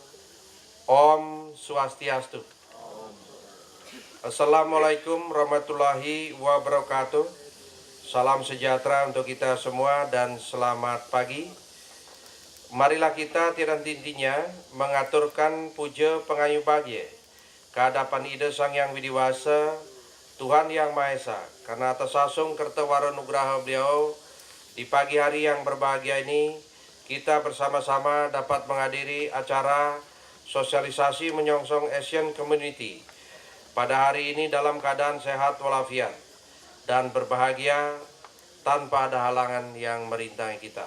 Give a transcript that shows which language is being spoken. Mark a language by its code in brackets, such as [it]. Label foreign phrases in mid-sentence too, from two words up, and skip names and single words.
[ban] Om Swastiastu. [ar] السلام عليكم ورحمة الله وبركاته. [id] Salam sejahtera untuk kita semua dan selamat pagi. Marilah kita tiada hentinya mengaturkan puja pengayu pagi kehadapan Ida Sang Yang Widiwasa, Tuhan Yang Maha Esa, karena atas [ban] asung kertawara nugraha [id] beliau di pagi hari yang berbahagia ini kita bersama-sama dapat menghadiri acara sosialisasi menyongsong [en] Asian Community [id] pada hari ini dalam keadaan sehat walafiat dan berbahagia tanpa ada halangan yang merintangi kita.